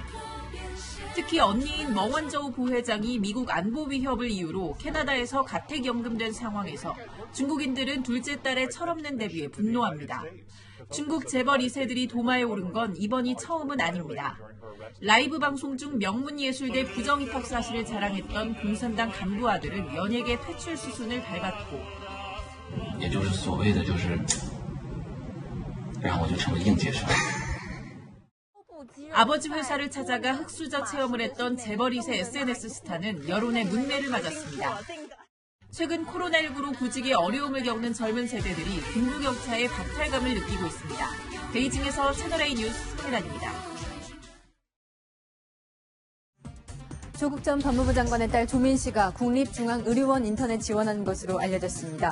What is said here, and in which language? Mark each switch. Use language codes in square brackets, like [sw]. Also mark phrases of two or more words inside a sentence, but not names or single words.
[ko] 특히 언니인 멍원저우 부회장이 미국 안보 위협을 이유로 캐나다에서 가택연금된 상황에서 중국인들은 둘째 딸의 철없는 데뷔에 분노합니다. 중국 재벌 2세들이 도마에 오른 건 이번이 처음은 아닙니다. 라이브 방송 중 명문예술대 부정입학 사실을 자랑했던 공산당 간부 아들은 연예계 퇴출 수순을 밟았고 [zh] 也就是所谓的就是然后我就成了应届生 [ko] 아버지 회사를 찾아가 흑수저 체험을 했던 재벌 2세 SNS 스타는 여론의 문매를 맞았습니다. 최근 코로나19로 구직에 어려움을 겪는 젊은 세대들이 빈부격차의 박탈감을 느끼고 있습니다. 베이징에서 채널A 뉴스 송혜란입니다. 조국 전 법무부 장관의 딸 조민 씨가 국립중앙의료원 인턴에 지원한 것으로 알려졌습니다.